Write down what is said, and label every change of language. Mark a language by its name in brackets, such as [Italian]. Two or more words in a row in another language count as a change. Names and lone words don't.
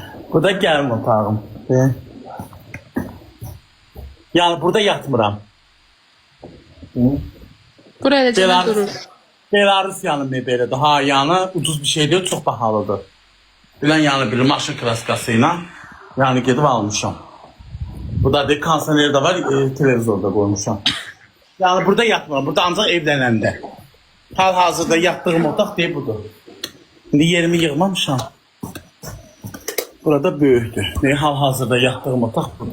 [Azerbaijani] Bu da gəlin otağım. Yani burada yatmıram. Buraya da durur. Belarusiyanın mebelidir. [Turkish] Ha, yani ucuz bir şey değil, çok pahalıdır. [Azerbaijani] Bilən yani bir maşın klaskasıyla yani gedib almışam. Bu da bir kondisioner de var, televizorda koymuşam. Yani burada yatmıram, burada ancaq evlənəndə. Hal-hazırda yatdığım otaq deyil budur. İndi yerimi yığmamışam. Burada böyükdür. Hal-hazırda yatdığım otaq budur.